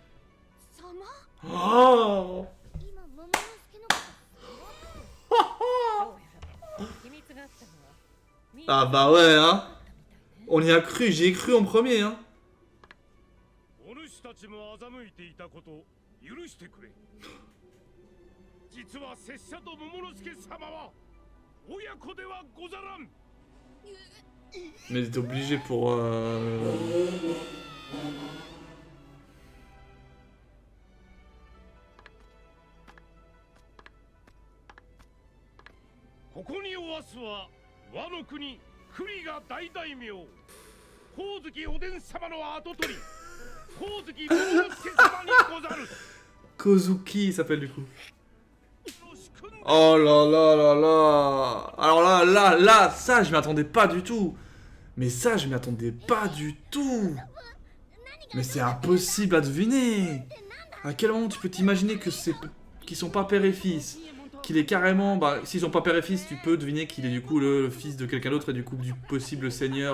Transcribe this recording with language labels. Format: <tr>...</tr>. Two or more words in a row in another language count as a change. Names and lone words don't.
<fr>Oh ah bah ouais hein. On y a cru, j'y ai cru en premier hein.</fr> <ja>許してくれ。実は拙者と桃之助様は親子ではござらん。</ja> <fr>Mais t'es obligé pour...</fr> <ja>ここにおわすは和の国栗が大大名光月おでん様の跡取り光月桃之助様にござる。</ja> <fr>Kozuki, il s'appelle du coup. Oh là là là là. Alors là, ça, je m'y attendais pas du tout. Mais ça, je m'y attendais pas du tout. Mais c'est impossible à deviner. À quel moment tu peux t'imaginer que c'est qu'ils sont pas père et fils, qu'il est carrément, bah, s'ils sont pas père et fils, tu peux deviner qu'il est du coup le fils de quelqu'un d'autre et du coup du possible seigneur.</fr>